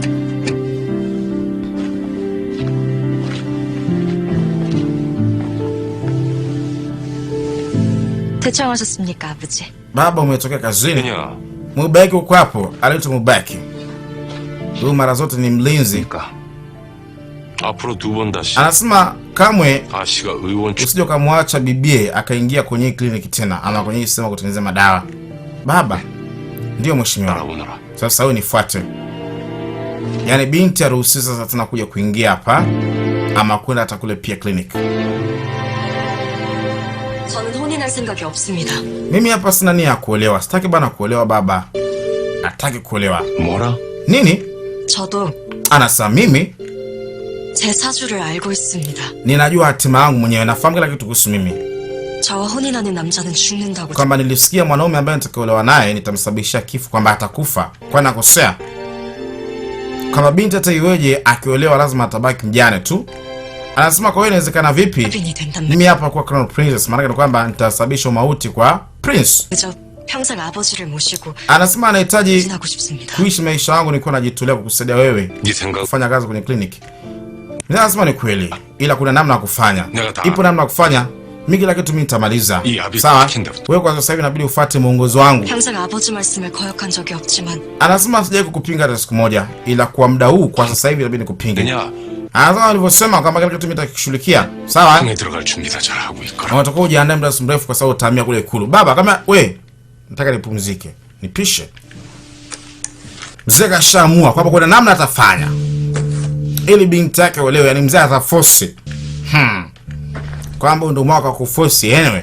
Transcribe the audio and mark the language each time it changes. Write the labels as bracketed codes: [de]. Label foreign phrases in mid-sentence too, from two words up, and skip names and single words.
[ko] 대청하셨습니까, 아버지? [sw] Baba, umetokea kazini? [ko] 그냥 [sw] Mubaki uko hapo. Anaitwa Mubaki. Huyu mara zote ni mlinzi. [ko] 앞으로 2번 다시 [sw] Anasema kamwe [ko] 아씨가 의원 [sw] usije kumwacha bibie akaingia kwenye kliniki tena ama kwenye sema kutengeneza madawa. Baba, ndio mheshimiwa. [ko] 알아보느라. [sw] Sasa wewe nifuate. Yaani binti haruhusiwi sasa tena kuja kuingia hapa ama kwenda hata kule pia kliniki. [ko] 저는 혼인할 생각이 없습니다. [sw] Mimi hapa sina nia ya kuolewa. Sitaki bana kuolewa baba. Hataki kuolewa. [ko] 뭐라? [sw] Nini? [ko] 저도 [sw] Anasema mimi [ko] 제 사주를 알고 있습니다. [sw] ninajua hatima yangu mwenyewe, nafahamu kila kitu kuhusu mimi. [ko] 저와 혼인하는 남자는 죽는다고. [sw] Kwamba nilisikia mwanaume ambaye nitakaolewa naye nitamsababishia kifo, kwamba atakufa. Kwa nakosea. Kama binti hata iweje akiolewa lazima atabaki mjane tu. Anasema kwa hiyo inawezekana vipi? Mimi hapa kwa [en] Crown Princess, [sw] maana ni kwamba nitasababisha mauti kwa Prince. [ko] 그저 평생 아버지를 모시고 [sw] Anasema anahitaji [ko] 지나고 싶습니다. [sw] kuishi maisha yangu nikiwa najitolea kukusaidia wewe [ko] 네 생각 [sw] kufanya kazi kwenye kliniki. Anasema ni kweli, ila kuna namna ya kufanya. Nagata. Ipo namna ya kufanya. Mimi kila kitu mimi nitamaliza. Sawa? Wewe kwa sasa hivi inabidi ufuate mwongozo wangu. [ko] 평생 아버지 말씀을 거역한 적이 없지만 [sw] Anasema sijai kukupinga hata siku moja, ila kwa muda huu kwa sasa hivi inabidi nikupinge. [ko] 그냥 [sw] Anasema alivyosema kwamba kila kitu mimi nitakishughulikia. Sawa? [ko] 방에 들어갈 준비다 잘 하고 있거라. [sw] Unataka ujiandae muda mrefu kwa sababu utahamia kule ikulu. Baba, kama we nataka nipumzike, nipishe. Mzee kashaamua kwamba kuna namna atafanya ili binti yake olewe, yani mzee ataforce. Kwamba ndio mwaka wa kuforce anyway.